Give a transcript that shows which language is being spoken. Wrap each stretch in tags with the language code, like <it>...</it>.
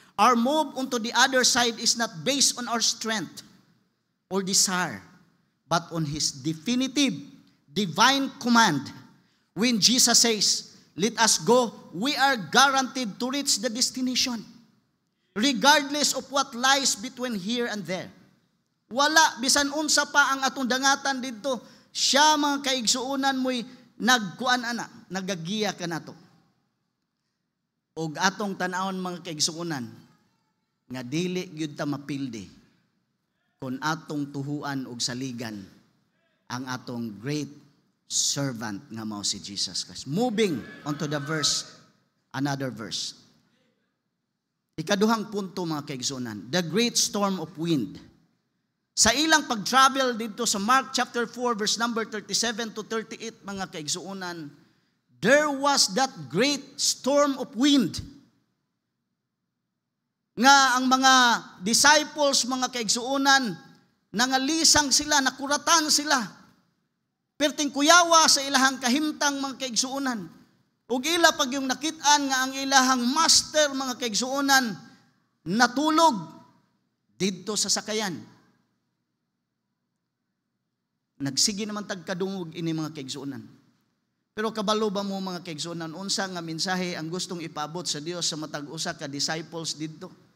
<en>Our move onto the other side is not based on our strength or desire, but on His definitive divine command. When Jesus says, "Let us go," we are guaranteed to reach the destination, regardless of what lies between here and there.</en> <ceb>Wala, bisan unsa pa ang atong dangatan dito, siya mga kaigsuonan mo'y nagkuan ana, nagagiya ka nato. Og atong tan-awon mga kaigsuonan, nga dili gyud ta mapildi kung atong tuhuan og saligan ang atong</ceb> <en>great servant</en> <ceb>nga mao si Jesus Christ.</ceb> <en>Moving onto the verse, another verse.</en> <ceb>Ikaduhang punto mga kaigsuonan,</ceb> <en>the great storm of wind.</en> <ceb>Sa ilang pag-travel dito sa Mark chapter 4 verse number 37 to 38 mga kaigsuonan,</ceb> <en>there was that great storm of wind.</en> <ceb>Nga ang mga disciples, mga kaigsuonan, nangalisang sila, nakuratan sila. Perting kuyawa sa ilahang kahimtang mga kaigsuonan. Ug ila pag yung nakitaan nga ang ilahang master mga kaigsuonan natulog didto sa sakayan. Nagsige naman tagkadungog ini mga kaigsuonan. Pero kabalo ba mo mga kaigsuonan unsa nga mensahe ang gustong ipaabot sa Dios sa matag usa ka disciples didto?</ceb>